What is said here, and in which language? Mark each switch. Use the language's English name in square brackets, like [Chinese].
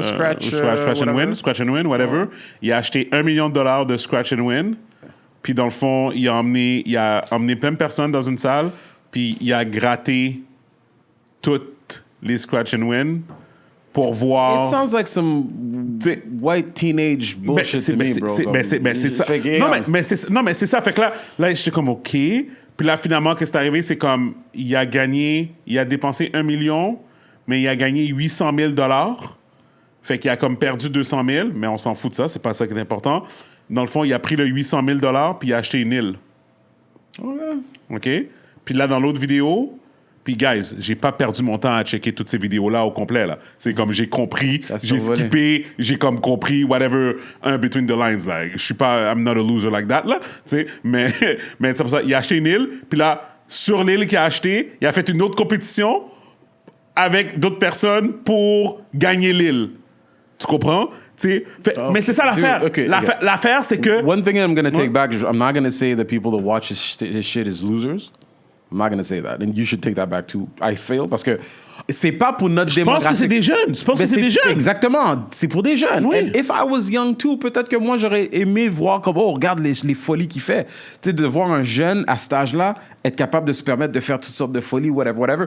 [English] Scratch and win, whatever. [French] Il a acheté $1 million de Scratch and win. Puis dans le fond, il a emmené plein de personnes dans une salle. Puis il a gratté toutes les Scratch and win pour voir... [English] It sounds like some white teenage bullshit to me, bro. [French] C'est ça. Non, mais c'est ça. Fait que là j'étais comme, OK. Puis là, finalement, qu'est-ce qui est arrivé? C'est comme, il a dépensé $1 million, mais il a gagné $800 000. Fait qu'il a comme perdu 200 000, mais on s'en fout de ça, c'est pas ça qui est important. Dans le fond, il a pris le $800 000, puis il a acheté une île. OK? Puis là, dans l'autre vidéo... Puis, guys, j'ai pas perdu mon temps à checker toutes ces vidéos-là au complet, là. C'est comme, j'ai compris, j'ai skippé, j'ai comme compris, whatever, [English] between the lines, [French] là. Je suis pas, [English] I'm not a loser like that, [French] là. Tu sais, mais c'est pour ça, il a acheté une île, puis là, sur l'île qu'il a acheté, il a fait une autre compétition avec d'autres personnes pour gagner l'île. Tu comprends? Mais c'est ça l'affaire. L'affaire, c'est que... [English] One thing I'm going to take back, I'm not going to say that people that watch his shit is losers. I'm not going to say that. And you should take that back too. I fail [French] parce que c'est pas pour notre démographique. Je pense que c'est des jeunes. Je pense que c'est des jeunes. Exactement. C'est pour des jeunes. Oui. [English] And if I was young too, [French] peut-être que moi, j'aurais aimé voir comme, oh, regarde les folies qu'il fait. Tu sais, de voir un jeune à cet âge-là être capable de se permettre de faire toutes sortes de folies, whatever.